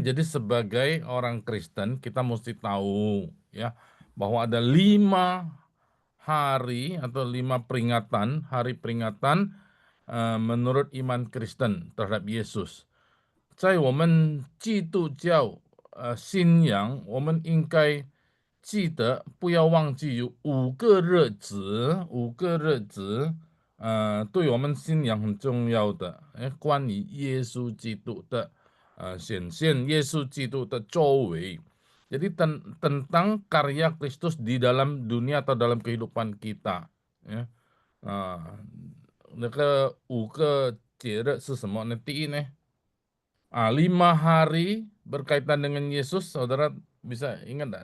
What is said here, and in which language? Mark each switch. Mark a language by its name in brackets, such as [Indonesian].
[Indonesian] Jadi sebagai orang Kristen kita mesti tahu ya bahwa ada 5 hari atau 5 peringatan, hari peringatan menurut iman Kristen terhadap Yesus. [Chinese] 在我们基督教信仰，我们应该记得不要忘记有5个日子，5个日子，对我们信仰很重要的，关于耶稣基督的显现，耶稣基督的作为。 [Indonesian] Jadi tentang karya Kristus di dalam dunia atau dalam kehidupan kita. Ya. [Chinese] Nah, 那个5个节日是什么呢？第一呢， [Indonesian] 5 hari berkaitan dengan Yesus, saudara bisa ingat enggak?